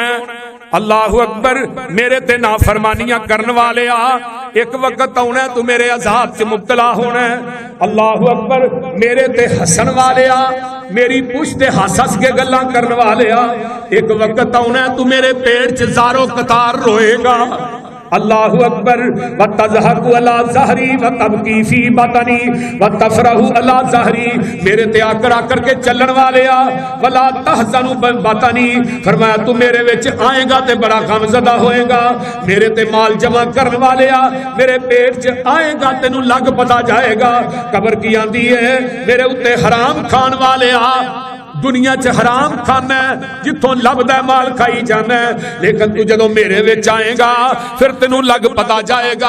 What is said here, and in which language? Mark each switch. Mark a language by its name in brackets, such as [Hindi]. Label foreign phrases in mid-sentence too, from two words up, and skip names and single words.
[Arabic] الله أكبر, [Punjabi] میرے تے نافرمانیاں کرن والے آ، اک وقت آؤنا توں میرے عذاب چ مبتلا ہونا. [Arabic] الله أكبر, [Punjabi] میرے تے ہسن والے آ، میری پچھ تے ہس ہس کے گلاں کرن والے آ، اک وقت آؤنا توں میرے پیٹ چ زاروقطار روئے گا. [Arabic] الله أكبر، وتضحك على ظهري وتبكي في بطني وتفرح على ظهري, [Punjabi] میرے تے آکڑ آکڑ کے چلن والے آ, [Arabic] ولا تحزن بطني, [Punjabi] فرمایا توں میرے وچ آئے گا تے بڑا غمزدہ ہوئے گا. میرے تے مال جمع کرن والے آ، میرے پیٹ چ آئے گا تینوں لگ پتا جائے گا. قبر کی آندی اے میرے اُتے حرام کھان والے آ، دنیا چ حرام کھانا جتھوں لبھدا مال کھائی جانا، لیکن توں جدوں میرے وچ آئے گا فیر تینوں لگ پتا جائے گا.